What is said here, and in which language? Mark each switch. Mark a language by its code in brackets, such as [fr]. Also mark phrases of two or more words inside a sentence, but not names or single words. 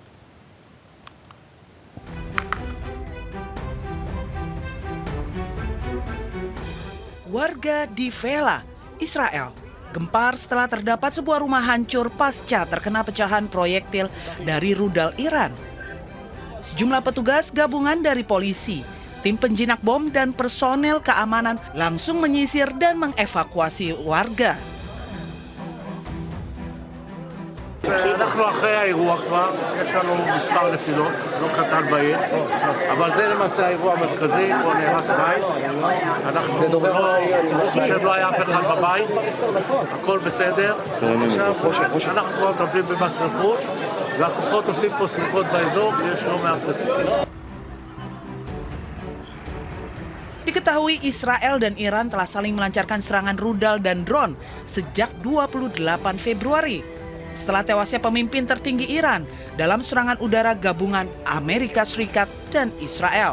[id] Warga di Vela, Israel, gempar setelah terdapat sebuah rumah hancur pasca terkena pecahan proyektil dari rudal Iran. Sejumlah petugas gabungan dari polisi, tim penjinak bom dan personel keamanan langsung menyisir dan mengevakuasi warga. [he] אנחנו אחרי האירוע כבר, יש לנו מספר נפילות, לא קטן בעיר, אבל זה למעשה האירוע המרכזי, פה נהרס בית, אנחנו לא היה אף אחד בבית, הכל בסדר, עכשיו אנחנו כבר מטפלים במס רכוש, והכוחות עושים פה סריקות באזור, ויש לא מעט רסיסים. [id] Diketahui Israel dan Iran telah saling melancarkan serangan rudal dan drone sejak 28 Februari. setelah tewasnya pemimpin tertinggi Iran dalam serangan udara gabungan Amerika Serikat dan Israel.